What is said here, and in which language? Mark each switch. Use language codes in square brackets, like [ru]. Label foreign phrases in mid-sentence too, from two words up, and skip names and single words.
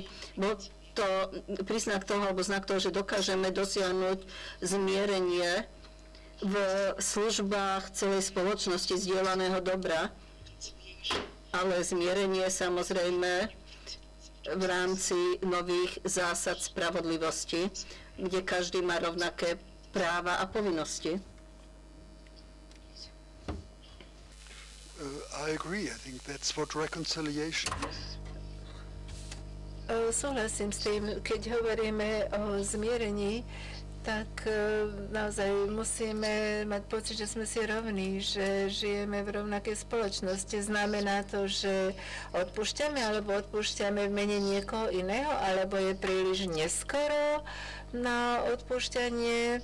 [sk] Bol to príznak toho, alebo znak toho, že dokážeme dosiahnuť zmierenie v službách celej spoločnosti zdieľaného dobra, ale zmierenie samozrejme v rámci nových zásad spravodlivosti, kde každý má rovnaké práva a povinnosti. [en] I agree. I think that's what reconciliation is. [sk] Súhlasím s tým, keď hovoríme o zmierení, tak naozaj musíme mať pocit, že sme si rovní, že žijeme v rovnakej spoločnosti. Znamená to, že odpúšťame, alebo odpúšťame v mene niekoho iného, alebo je príliš neskoro na odpúšťanie.